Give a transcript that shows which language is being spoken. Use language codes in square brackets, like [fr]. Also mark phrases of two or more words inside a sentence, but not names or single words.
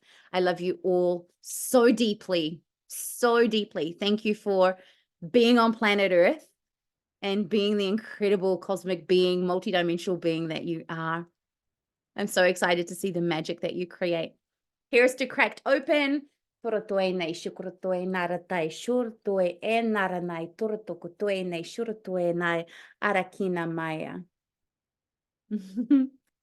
[en] I love you all so deeply, so deeply. Thank you for being on planet Earth and being the incredible cosmic being, multidimensional being that you are. I'm so excited to see the magic that you create. Here's to cracked open. Torotoi nei shukurotoi naratai shurtoi e naranai torotokotoi nei shurtoi nei arakina maya.